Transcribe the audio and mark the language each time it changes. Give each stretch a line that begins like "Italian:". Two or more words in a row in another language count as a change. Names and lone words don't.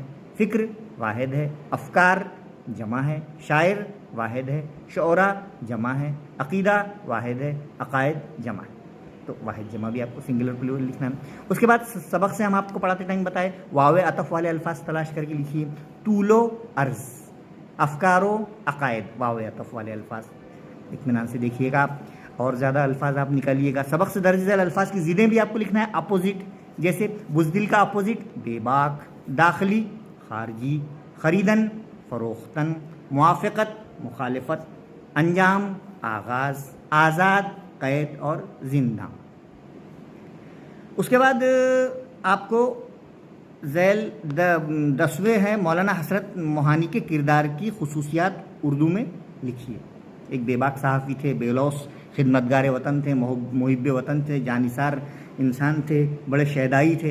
Urdu: فکر واحد ہے. افکار جمع ہے. شاعر واحد ہے. شعراء جمع ہے. عقیدہ واحد ہے. عقائد جمع ہے. تو واحد جمع بھی آپ کو
English: singular plural
Urdu: لکھنا ہے. اس کے بعد سبق سے ہم آپ کو پڑھاتے ٹائم بتائے واو عطف والے الفاظ تلاش کر کے لکھیے. طول و عرض، افکار و عقائد، واو عطف والے الفاظ. اطمینان سے دیکھیے گا آپ، اور زیادہ الفاظ آپ نکالیے گا. سبق سے درج ذیل الفاظ کی ضدیں بھی آپ کو لکھنا ہے. اپوزٹ، جیسے بزدل کا اپوزٹ بے باک. داخلی خارجی.
Persian: خریدن فروختن.
Urdu: موافقت مخالفت. انجام آغاز. آزاد قید اور زندہ. اس کے بعد آپ کو ذیل 10ویں ہے مولانا حسرت موہانی کے کردار کی خصوصیات اردو میں لکھیے. ایک بے باک صحافی تھے، بے لوث خدمتگار وطن تھے، محب وطن تھے، جانثار انسان تھے، بڑے شیدائی تھے.